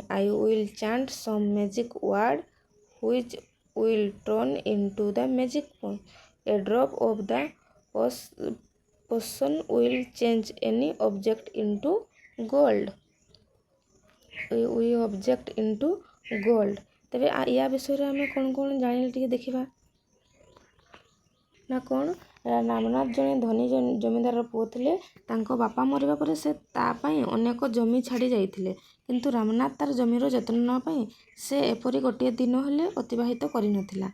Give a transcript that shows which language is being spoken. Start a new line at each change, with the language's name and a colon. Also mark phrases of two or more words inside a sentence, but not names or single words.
English: I will chant some magic word which will turn into the magic pond. A drop of the potion will change any object into gold." object into gold.
Odia: ତେବେ ୟା ବିଷୟରେ ଆମେ କ'ଣ ଜାଣିଲେ ଟିକେ ଦେଖିବା। ନା କ'ଣ, ରାମନାଥ ଜଣେ ଧନୀ ଜମିଦାରର ପୁଅ ଥିଲେ। ତାଙ୍କ ବାପା ମରିବା ପରେ ସେ ତା ପାଇଁ ଅନେକ ଜମି ଛାଡ଼ି ଯାଇଥିଲେ। କିନ୍ତୁ ରାମନାଥ ତାର ଜମିର ଯତ୍ନ ନେବା ପାଇଁ ସେ ଏପରି ଗୋଟିଏ ଦିନ ହେଲେ ଅତିବାହିତ କରିନଥିଲା।